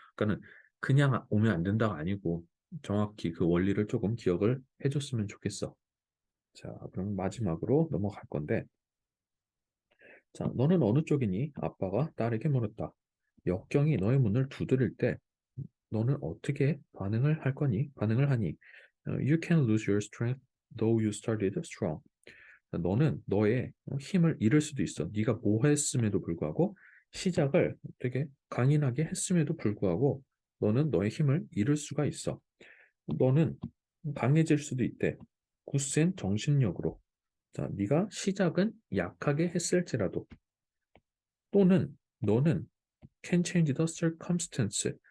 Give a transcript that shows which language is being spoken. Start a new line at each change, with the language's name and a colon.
Korean: 그러니까는 그냥 오면 안 된다가 아니고 정확히 그 원리를 조금 기억을 해줬으면 좋겠어. 자, 그럼 마지막으로 넘어갈 건데, 자, 너는 어느 쪽이니? 아빠가 딸에게 물었다. 역경이 너의 문을 두드릴 때 너는 어떻게 반응을 할 거니? 반응을 하니?
English: You can lose your strength though you started strong.
Korean: 너는 너의 힘을 잃을 수도 있어. 네가 뭐 했음에도 불구하고 시작을 되게 강인하게 했음에도 불구하고 너는 너의 힘을 잃을 수가 있어. 너는 강해질 수도 있대. 굳센 정신력으로. 자, 네가 시작은 약하게 했을지라도 또는 너는
English: can change the circumstance.